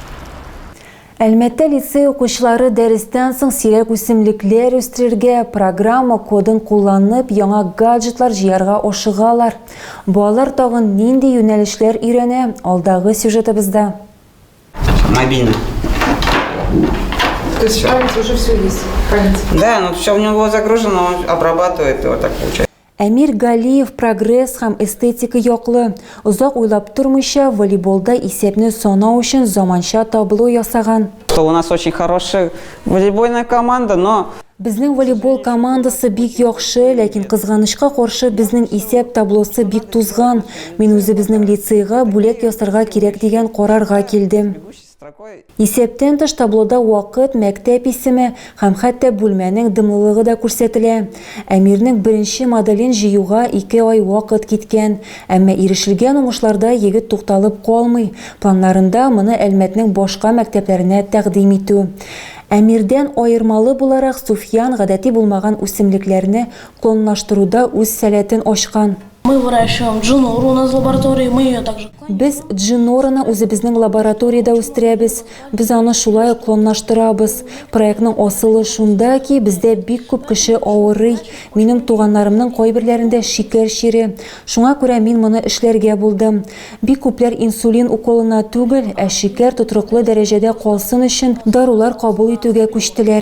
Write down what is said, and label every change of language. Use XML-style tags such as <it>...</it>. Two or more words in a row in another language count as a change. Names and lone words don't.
<tt>Әлмәттә лицей укучылары дәрестән соң сирәк үсемлекләр үстерергә программа кодын кулланып, яңа гаджетлар җыярга ашыгалар. Балалар тагын нинди юнәлешләр өйрәнә? Алдагы сюжетыбызда.</tt> <ru>Мобильно. То есть память уже все есть? Память. Да, но все у него загружено, он обрабатывает его, так получается.</ru> <tt>Әмир Галиев прогресс һәм эстетика яклы. Узак уйлап тормыйча волейболда исәпне санау өчен заманча табло ясаган.</tt> <ru>У нас очень хорошая волейбольная команда, но</ru> <tt>Безнең волейбол командасы бик яхшы, ләкин кызганычка каршы безнең исәп таблосы бик тузган. Мин үзе безнең лицейга бүләк ясарга кирәк дигән карарга килдем. Исәптән тыш таблода вакыт, мәктәп исеме һәм хәтта бүлмәнең дымлылыгы да күрсәтелә. Әмирнең беренче моделен җыюга 2 ай вакыт киткән, әмма ирешелгән уңышларда егет тукталып калмый. Планнарында моны Әлмәтнең башка мәктәпләренә тәкъдим итү. Әмирдән аермалы буларак Суфиян гадәти булмаган үсемлекләрне клонлаштыруда үз сәләтен ачкан.</tt> <ru>Мы выращиваем джинору у нас в лаборатории, мы ее также...</ru> <tt>Без джинораны үзебезнең лабораториядә үстерәбез. Без аны шулай клонлаштырабыз. Проектның асылы шунда ки, бездә бик күп кеше авырый. Минем туганнарымның кайберләрендә шикәр чире. Шуңа күрә мин моны эшләргә булдым. Бик күпләр инсулин уколына түгел, ә шикәр тотрыклы дәрәҗәдә калсын өчен дарулар кабул итүгә күчтеләр.</tt>